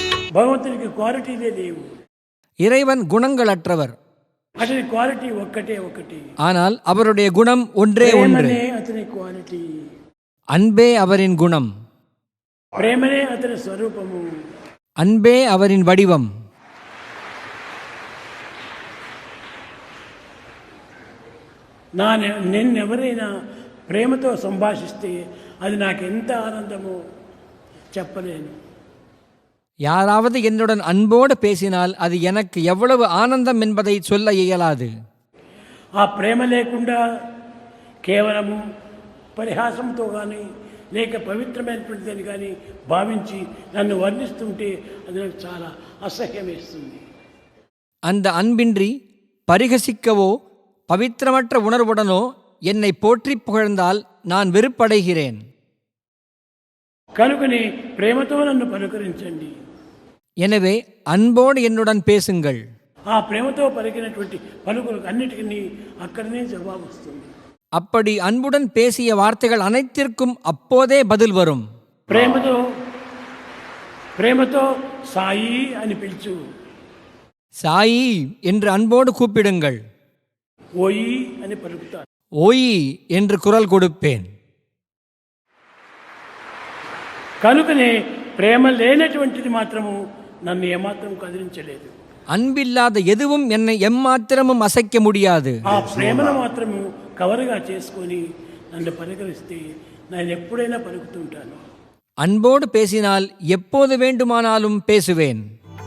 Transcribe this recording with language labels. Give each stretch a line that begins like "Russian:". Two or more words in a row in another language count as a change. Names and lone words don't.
Telugu: భగవంతునికి క్వాలిటీలే లేవు.
Tamil: இறைவன் குணங்களற்றவர்.
Telugu: అతని క్వాలిటీ ఒక్కటే ఒకటి.
Tamil: ஆனால் அவருடைய குணம் ஒன்றே ஒன்று.
Telugu: ప్రేమనే అతని క్వాలిటీ.
Tamil: அன்பே அவரின் குணம்.
Telugu: ప్రేమనే అతని స్వరూపము.
Tamil: அன்பே அவரின் வடிவம்.
Telugu: నిన్నెవరైనా ప్రేమతో సంభాషిస్తే అది నాకు ఎంత ఆనందమో చెప్పలేను.
Tamil: யாராவது என்னுடன் அன்போடு பேசினால் அது எனக்கு எவ்வளவு ஆனந்தம் என்பதை சொல்ல இயலாது.
Telugu: ఆ ప్రేమ లేకుండా కేవలము పరిహాసంతో కానీ లేక పవిత్రమైనటువంటిదని కానీ భావించి నన్ను వర్ణిస్తుంటే అది నాకు చాలా అసహ్యం వేస్తుంది.
Tamil: அந்த அன்பின்றி பரிகசிக்கவோ பவித்திரமற்ற உணர்வுடனோ என்னை போற்றி புகழ்ந்தால் நான் வெறுப்படைகிறேன்.
Telugu: కనుకనే ప్రేమతో నన్ను పలుకరించండి.
Tamil: எனவே அன்போடு என்னுடன் பேசுங்கள்.
Telugu: ఆ ప్రేమతో పలికినటువంటి పలుకులకు అన్నిటికీ అక్కడనే జవాబు వస్తుంది.
Tamil: அப்படி அன்புடன் பேசிய வார்த்தைகள் அனைத்திற்கும் அப்போதே பதில் வரும்.
Telugu: ప్రేమతో సాయి అని పిలుచు.
Tamil: சாயி என்று அன்போடு கூப்பிடுங்கள்.
Telugu: ఓయి అని పలుకుతారు.
Tamil: ஓயி என்று குரல் கொடுப்பேன்.
Telugu: కనుకనే ప్రేమ లేనటువంటిది మాత్రము నన్ను ఏమాత్రం కదిలించలేదు.
Tamil: அன்பில்லாத எதுவும் என்னை எம்மாத்திரமும் அசைக்க முடியாது.
Telugu: ఆ ప్రేమను మాత్రము కవరుగా చేసుకొని నన్ను పలకరిస్తే నేను ఎప్పుడైనా పలుకుతుంటాను.
Tamil: அன்போடு பேசினால் எப்போது வேண்டுமானாலும் பேசுவேன்.